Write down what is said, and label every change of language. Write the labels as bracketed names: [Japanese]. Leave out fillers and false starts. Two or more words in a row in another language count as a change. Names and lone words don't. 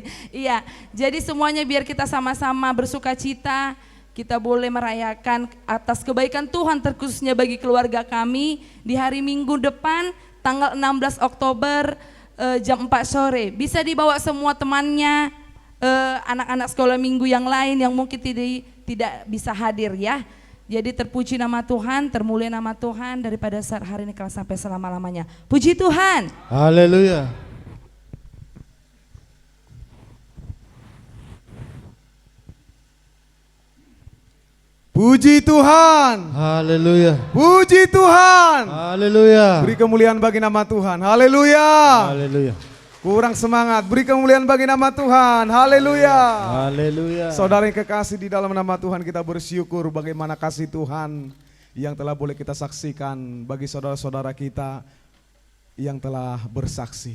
[Indonesian] Iya, jadi semuanya biar kita sama-sama bersuka cita, kita boleh merayakan atas kebaikan Tuhan, terkhususnya bagi keluarga kami di hari Minggu depan tanggal 16 Oktober jam 4 sore. Bisa dibawa semua temannya, anak-anak sekolah minggu yang lain yang mungkin tidak bisa hadir ya. Jadi terpuji nama Tuhan, termulia nama Tuhan daripada saat hari ini sampai selama-lamanya. Puji Tuhan. Haleluya. Puji Tuhan. Haleluya. Puji Tuhan. Haleluya. Beri kemuliaan bagi nama Tuhan. Haleluya. Haleluya. Kurang semangat. Beri kemuliaan bagi nama Tuhan. Haleluya. Haleluya. Saudara yang kekasih, di dalam nama Tuhan kita bersyukur bagaimana kasih Tuhan yang telah boleh kita saksikan bagi saudara-saudara kita yang telah bersaksi.